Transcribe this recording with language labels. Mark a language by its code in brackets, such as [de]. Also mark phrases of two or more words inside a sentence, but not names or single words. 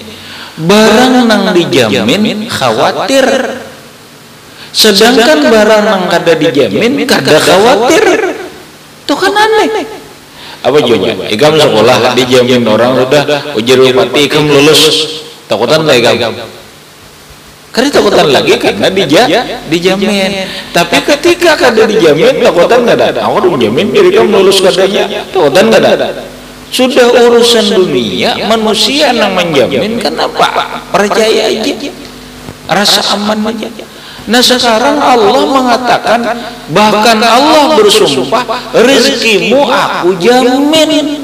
[bjn] Barang nang dijamin khawatir, sedangkan barang nang kada dijamin kada khawatir. [id] Itu kan aneh. Apa juga? [bjn] Ikam sekolah dijamin orang sudah ujar upati ikam lulus. Takutan lah ikam. Karena takutan lagi karena dijamin. Tapi ketika kada dijamin takutan nggak ada. [id] Aku dijamin diri kamu lulus katanya. Takutan nggak ada. Sudah urusan dunia, manusia yang menjamin, kenapa? Percaya aja, rasa aman aja. Nah sekarang Allah mengatakan, bahkan Allah bersumpah, rezekimu aku jamin.